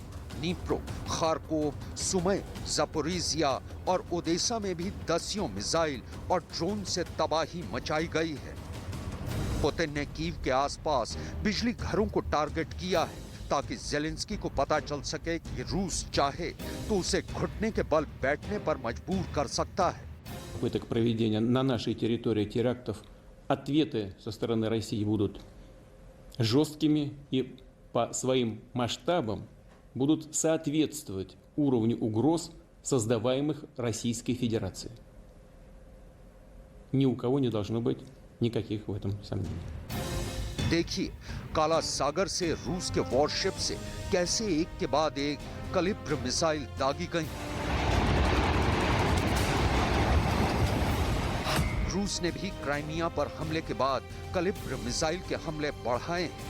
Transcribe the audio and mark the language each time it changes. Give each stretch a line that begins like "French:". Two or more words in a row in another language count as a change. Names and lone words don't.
Hindi: नीप्रो, खारकोव, सुमय, जापोरिजिया और ओडेसा में भी दसियों मिसाइल और ड्रोन से तबाही मचाई गई है। पुतिन ने कीव के आसपास बिजली घरों को टारगेट किया है ताकि ज़ेलेंस्की को पता चल सके कि रूस चाहे तो उसे घुटने के बल बैठने पर मजबूर कर सकता है।
Russian: Попыток проведения на нашей территории терактов, ответы со стороны России будут жесткими и по своим масштабам будут соответствовать уровню угроз, создаваемых Российской Федерацией. Ни у кого не должно быть никаких в этом сомнений.
Hindi: देखिए, काला सागर से रूस के वॉरशिप से कैसे एक के बाद एक कलिब्र मिसाइल दागी गई। रूस ने भी क्राइमिया पर हमले के बाद कलिब्र मिसाइल के हमले बढ़ाए हैं।